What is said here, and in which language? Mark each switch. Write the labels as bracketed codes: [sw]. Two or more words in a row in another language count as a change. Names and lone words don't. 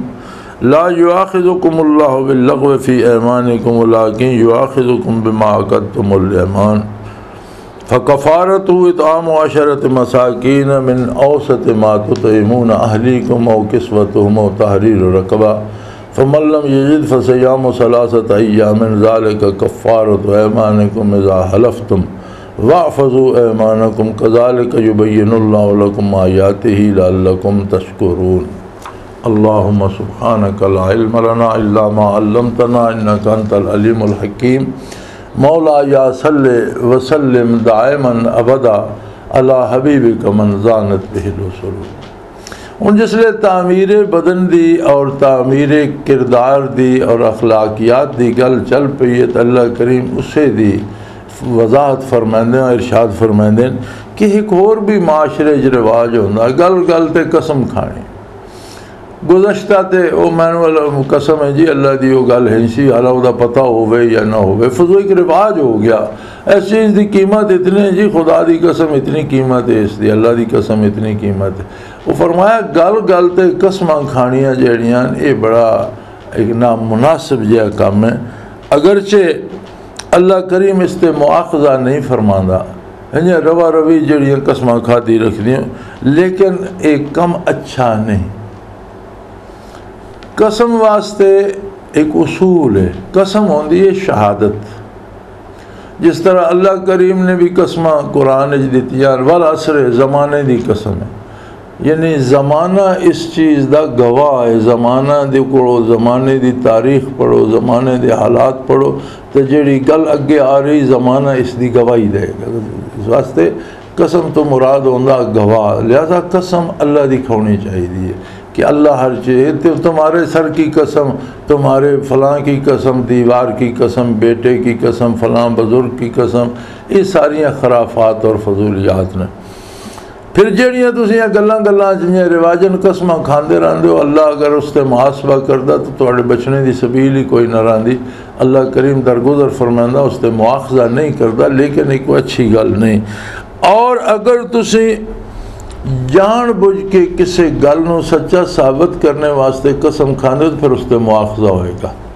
[ar] لا يؤاخذكم الله باللغو في أيمانكم ولكن يؤاخذكم بما عقدتم الأيمان فكفارته إطعام 10 مساكين من أوسط ما تطعمون أهليكم أو كسوتهم أو تحرير رقبة فمن لم يجد فصيام 3 أيام ذلك كفارة أيمانكم إذا حلفتم واحفظوا أيمانكم كذلك يبين الله لكم آياته لعلكم تشكرون. اللهم سبحانك لا علم لنا إلا ما علمتنا إنك أنت العليم الحكيم. مولاي صل وسلم دائما ابدا على حبیبک من زانت به الرسل. [pa] ہن جسلے تعمیر بدن دی اور تعمیر کردار دی اور اخلاقیات دی گل چل پئی ہے تو اللہ کریم اسے دی وضاحت فرمائندے ارشاد فرمائندے کہ ایک اور بھی معاشرے رواج ہوندا گل گل تے قسم کھانی. گزشتہ تے او مینو قسم ہے جی اللہ دی وہ گل ہے سی حالا وہ پتہ ہوئے یا نہ ہوئے فضول ایک رواج ہو گیا. اس چیز دی قیمت اتنی ہے جی خدا دی قسم اتنی قیمت ہے اس دی اللہ دی قسم اتنی قیمت ہے. وہ فرمایا گل گل تے قسماں کھانیاں جہڑیاں یہ بڑا ایک نامناسب جہا کام ہے. اگرچہ اللہ کریم اس تے مواخذہ نہیں فرماندا روا روی جہڑیاں قسماں کھاتی رکھ دیاں لیکن ایک کم اچھا نہیں. قسم واسطے ایک اصول ہے. قسم ہوندی ہے شہادت. جس طرح اللہ کریم نے بھی قسمہ قرآن دیتیاں والعصر زمانے دی قسم ہے یعنی زمانہ اس چیز دا گواہ ہے. زمانہ دے پڑھو زمانے دی تاریخ پڑھو زمانے دے حالات پڑھو تو جیڑی گل اگے آ رہی زمانہ اس دی گواہی دے گا. اس واسطے قسم تو مراد ہوندا گواہ. لہذا قسم اللہ دی کھونی چاہیے کہ اللہ ہر چیز [ur] تمہارے سر کی قسم تمہارے فلاں کی قسم دیوار کی قسم بیٹے کی قسم فلاں بزرگ کی قسم [pa] یہ ساریاں خرافات اور فضولیات نے. پھر جہڑیاں تسی گلاں گلاں جنیاں رواجن قسماں کھاندے رہندے ہو اللہ اگر اس تے محاسبہ کردا تو تواڈے بچنے دی سبیل ہی کوئی نہ رہندی. اللہ کریم درگزر فرماندا اس تے مواخذہ نہیں کردا لیکن ایک اچھی گل نہیں. اور اگر تسی جان بوجھ کے کسی گل نو سچا ثابت کرنے واسطے قسم کھاندے تو پھر اس تے مواخذہ ہوئے گا.